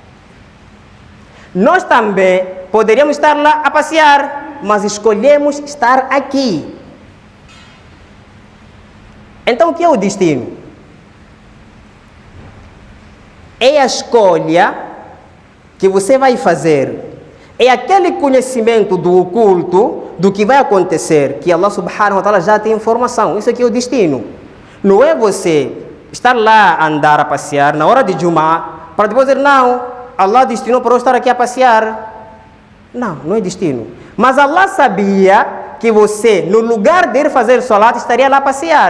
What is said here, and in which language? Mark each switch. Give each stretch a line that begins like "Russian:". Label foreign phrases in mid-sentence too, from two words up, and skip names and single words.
Portuguese: Nós também poderíamos estar lá a passear, mas escolhemos estar aqui. Então, o que é o destino? é a escolha que você vai fazer. É aquele conhecimento do oculto, do que vai acontecer, que Allah
Arabic: سبحانه وتعالى
Portuguese: já tem informação. Isso aqui é o destino. Não é você estar lá a andar, a passear, na hora de Jumá, para depois dizer, não, Allah destinou para eu estar aqui a passear. Não, não é destino. Mas Allah sabia que você, no lugar de ir fazer salat, estaria lá a passear.